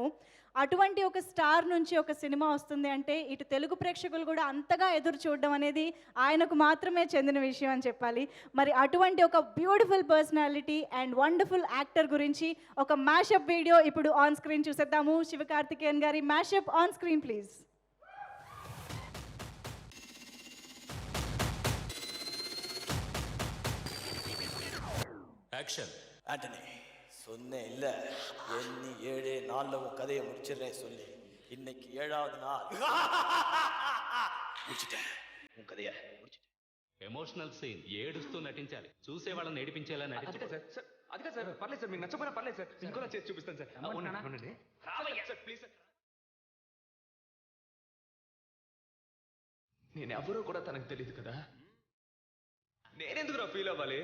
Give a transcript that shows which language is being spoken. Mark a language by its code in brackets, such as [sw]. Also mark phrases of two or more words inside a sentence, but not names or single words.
[te] అటువంటి ఒక స్టార్ నుంచి ఒక సినిమా వస్తుంది అంటే ఇటు తెలుగు ప్రేక్షకులు కూడా అంతగా ఎదురు చూడడం అనేది ఆయనకు మాత్రమే చెందిన విషయం అని చెప్పాలి. మరి అటువంటి ఒక [en] beautiful personality and wonderful actor [te] గురించి ఒక [en] mashup video [te] ఇప్పుడు [en] on screen [te] చూసేద్దాము. శివకార్తికేయన్ గారి [en] mashup on screen please. [ta] ஆக்ஷன். ஆண்டனி சொன்னேன் இல்லை, எண்ணி 7 நாளில் உன் கதையை முடிச்சிடுறேன் சொல்லி இன்னைக்கு 7வது நாள் முடிச்சிட்டேன். உன் కథయ முடிச்சிட்டேன். [te] ఎమోషనల్ సీన్, ఏడుస్తూ నటించాలి, చూసే వాళ్ళని ఏడిపించేలా నటించాలి. అదిగా సార్, పర్లేదు సార్, మీకు నచ్చపోయినా పర్లేదు సార్, ఇంకోలా చేసి చూపిస్తాను సార్. అవునండి సార్, [en] please sir. [te] నేను ఎవరో కూడా తనకు తెలియదు కదా, నేనెందుకురా ఫీల్ అవ్వాలి?